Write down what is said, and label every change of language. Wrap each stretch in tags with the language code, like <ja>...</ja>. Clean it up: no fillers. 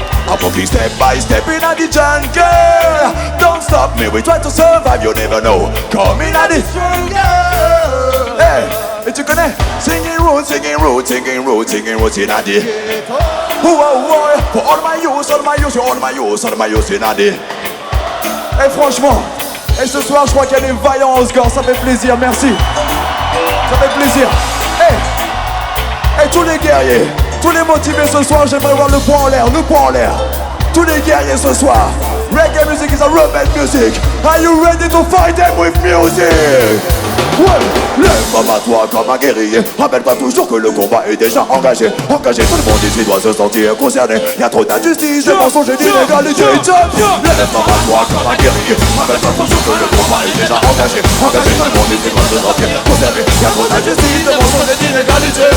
<en>I'm walking step by step in a the jungle. Don't stop me, we try to survive, you never know. Come in a the jungle.</en> <fr>Hey, et tu connais?</fr> <en>Singing roots, singing roots, singing roots, singing roots in a the. For all my youth, all my youth, all my youth, all my youth in a the.</en> <fr>Hey, franchement, et ce soir je crois qu'il y a des vaillants au score, ça fait plaisir, merci. Ça fait plaisir. Hey, tous les guerriers. Tous les motivés ce soir, j'aimerais voir le poing en l'air, le poing en l'air. Tous les guerriers ce soir.</fr> <en>Reggae music is a rebel music. Are you ready to fight them with music?</en> <fr>Ouais, lève-toi à toi comme un guerrier. Rappelle-toi toujours que le combat est déjà engagé. Engagé, tout le monde ici doit se sentir concerné. Y'a trop d'injustice, de mensonges et d'inégalité. Lève-toi à toi comme un guerrier. Rappelle-toi toujours que le combat est déjà engagé. Engagé, tout le monde ici doit se sentir concerné. Y'a trop d'injustice, de mensonges et d'inégalité.</fr>